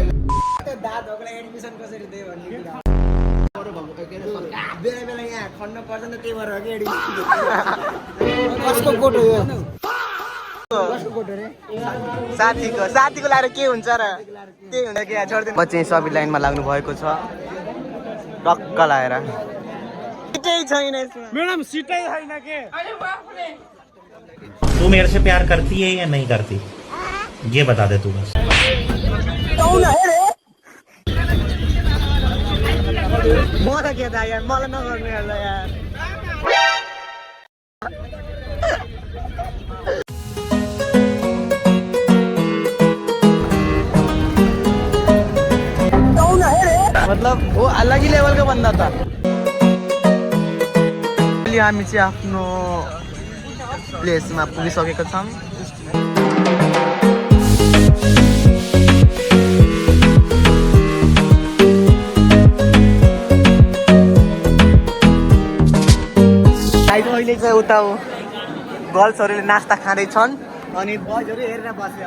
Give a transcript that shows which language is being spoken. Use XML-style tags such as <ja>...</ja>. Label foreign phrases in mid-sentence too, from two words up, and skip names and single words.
<ne>दादहरुलाई एडमिसन कसरी दिए भन्ने कुरा बेला बेला यहाँ खन्न पर्छ नि, त्यही भएर के एडमिसन कसको कोट हो यो? साथीको लाएर के हुन्छ र? त्यही हुन्छ कि छोड्दिनु। बच्चे सबै लाइनमा लाग्नु भएको छ टक्क लाएर। सिटै छैन यसमा मैडम, सिटै छैन के?</ne> <hi>अरे बाप रे। तू मेरे से प्यार करती है या नहीं करती, ये बता दे तू बस। कौन है रे?</hi> <ne>मलाई के थाहा यार, मलाई नगर्नु होला यार।</ne> <hi>मतलब वो अलग ही लेवल का बंदा था।</hi> <ne>हामी चाहिँ आफ्नो प्लेसमा पुगिसकेका छौँ। अहिले चाहिँ उता गर्ल्सहरूले नास्ता खाँदैछन् अनि बयजहरू हेरेर बस्यो।</ne>